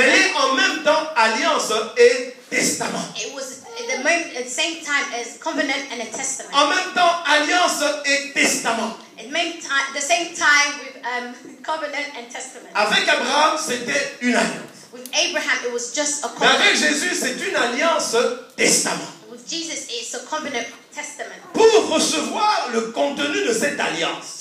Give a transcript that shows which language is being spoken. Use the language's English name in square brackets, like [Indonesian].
[French] est en même temps alliance et testament. [English] it was at the same time as covenant and a testament. [French] En même temps, alliance et testament. [English] At the same time with covenant and testament. [French] Avec Abraham, c'était une alliance. [English] With Abraham, it was just a [French] Mais avec [English] covenant. [French] Jésus, c'est une alliance testament. [English] With Jesus, it's a covenant testament. [French] Pour recevoir le contenu de cette alliance,